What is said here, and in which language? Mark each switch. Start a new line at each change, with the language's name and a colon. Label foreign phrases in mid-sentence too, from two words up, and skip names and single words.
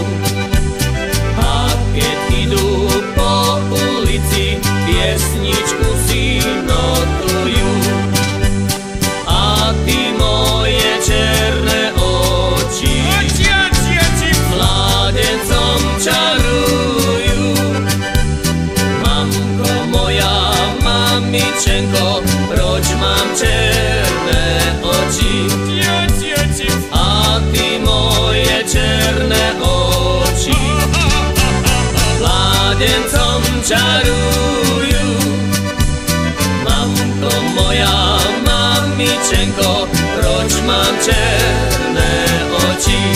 Slovak: A keď idú po ulici, piesničku si notujú. A ty moje černé oči mládencom čarujú. Mamko moja, mamičenko,
Czech: proč mám černé oči?
Slovak: A ty moje černé oči mládencom čarujú. Mamko moja, mamičenko,
Czech: proč mám černé oči?